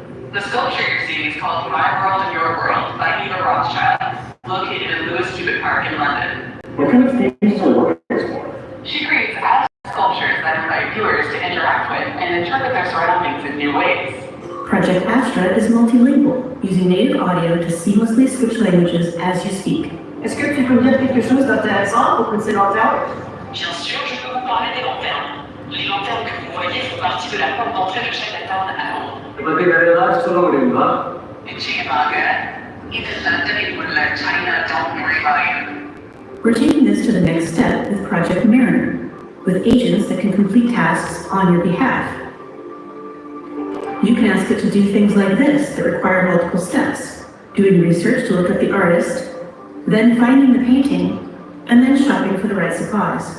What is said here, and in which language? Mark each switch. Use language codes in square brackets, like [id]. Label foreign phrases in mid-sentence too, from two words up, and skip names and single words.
[en] The sculpture you're seeing is called My World and Your World by Eva Rothschild, located in Louis Stewart Park in London. What kind of themes are you working for? She creates abstract sculptures that invite viewers to interact with and interpret their surroundings in new ways. Project Astra is multilingual, using native audio to seamlessly switch languages as you speak. [fr] Est-ce que tu peux me dire quelque chose d'intéressant pour que ces lanternes? Bien sûr, je peux vous parler des lanternes. Les lanternes que vous voyez font partie de la porte d'entrée de Chinatown à Londres. [ta] நிச்சயமாக இது லண்டனில் உள்ள Chinatown நுழைவாயில். [en] We're taking this to the next step with Project Mariner. with agents that can complete tasks on your behalf. You can ask it to do things like this that require multiple steps, doing research to look at the artist, then finding the painting, and then shopping for the right supplies.